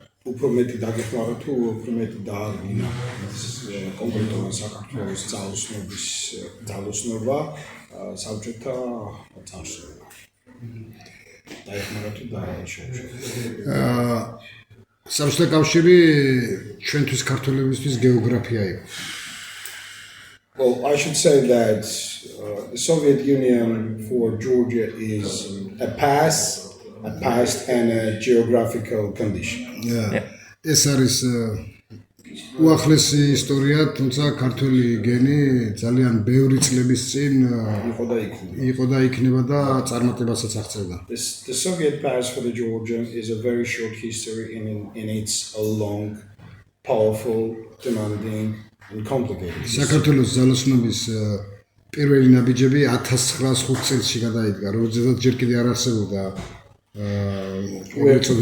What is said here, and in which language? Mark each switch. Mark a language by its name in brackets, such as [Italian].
[Georgian] უფრო მეტი დაგეხმარა თუ უფრო მეტი დაარღვინა კონკრეტულად საქართველოს ძალოსნობა საბჭოთა წარსულში. დაეხმარა თუ დააშორა. საბჭოთა კავშირი ჩვენთვის ქართველებისთვის გეოგრაფია იყო. [English] Well, I should say that the Soviet Union for Georgia is a past and a geographical condition. [Georgian] ეს არის უახლესი ისტორია, თუმცა ქართული გენი ძალიან ბევრი წლების წინ იყო და იქნება და წარმატებასაც აღწევდა. [English] The Soviet past for the Georgian is a very short history and it's a long, powerful, demanding and complicated. [Georgian] საქართველოს ძალოსნობის პირველი ნაბიჯები 1905 წელს გადაიდგა, როდესაც ჯერ კიდევ არ არსებობდა we're